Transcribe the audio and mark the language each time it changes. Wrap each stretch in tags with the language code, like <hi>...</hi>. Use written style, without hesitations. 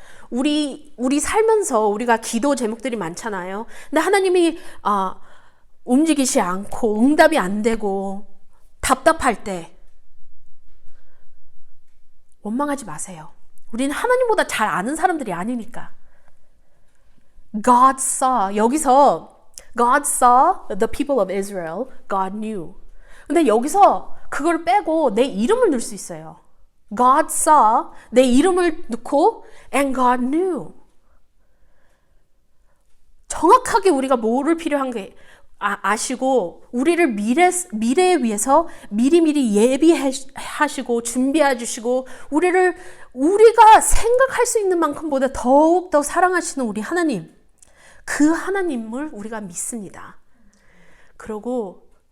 <ko>우리 살면서 우리가 기도 제목들이 많잖아요. 근데 하나님이 움직이지 않고 응답이 안 되고 답답할 때 원망하지 마세요. 우리는 하나님보다 잘 아는 사람들이 아니니까.</ko> <en>God saw.</en> <ko>여기서</ko> <en>God saw the people of Israel. God knew.</en> <ko>근데 여기서 그걸 빼고 내 이름을 넣을 수 있어요.</ko> <en>God saw.</en> <ko>내 이름을 넣고</ko> <en>and God knew.</en> <ko>정확하게 우리가 뭐를 필요한 게 아시고 우리를 미래에 위해서 미리미리 예비하시고 준비해 주시고 우리가 생각할 수 있는 만큼보다 더욱더 사랑하시는 우리 하나님, 그 하나님을 우리가 믿습니다. 그리고</ko>